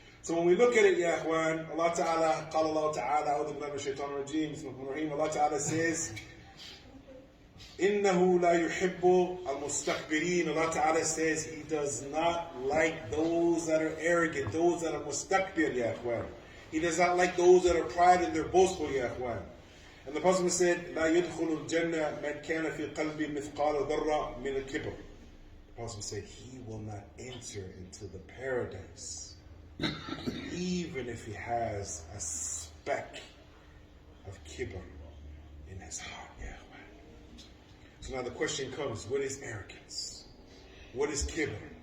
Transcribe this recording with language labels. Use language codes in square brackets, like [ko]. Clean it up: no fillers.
[en] So when we look at it, [ar] ya Ikhwan, Allah Ta'ala, Qala Allah Ta'ala, A'udhu Billahi Minash Shaitanir Rajeem, Bismillahir Rahmanir Rahim, Allah Ta'ala says, إِنَّهُ لَا يُحِبُّ الْمُسْتَكْبِرِينَ. [en] Allah Ta'ala says He does not like those that are arrogant, those that are mustakbir, ya Ikhwan. He does not like those that are pride and they're boastful, ya Ikhwan. [ar] And the Prophet said, لا يدخل الجنة من كان في قلبه مثقال ذرة من الكبر. [en] The Prophet said, he will not enter into the paradise, even if he has a speck of kibr in his heart, ya Ikhwan. So now the question comes, what is arrogance? What is kibr?